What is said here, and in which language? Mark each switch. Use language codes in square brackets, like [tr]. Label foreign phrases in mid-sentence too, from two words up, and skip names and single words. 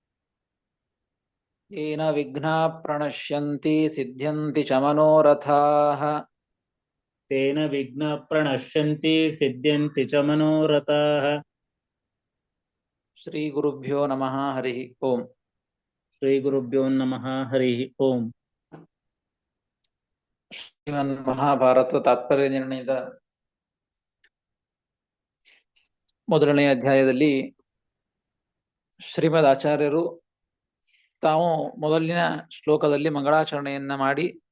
[sa] येन विघ्नाः प्रणश्यन्ति सिद्ध्यन्ति च मनोरथाः तेन विघ्नाः प्रणश्यन्ति सिद्ध्यन्ति च मनोरथाः। श्रीगुरुभ्यो नमः हरिः ओम्। श्रीगुरुभ्यो नमः हरिः ओम्। [kn] ಶ್ರೀಮನ್ಮಹಾಭಾರತ ತಾತ್ಪರ್ಯ ನಿರ್ಣಯದ ಮೊದಲನೇ ಅಧ್ಯಾಯದಲ್ಲಿ ಶ್ರೀಮದ್ ಆಚಾರ್ಯರು ತಾವು ಮೊದಲಿನ ಶ್ಲೋಕದಲ್ಲಿ ಮಂಗಳಾಚರಣೆಯನ್ನ ಮಾಡಿ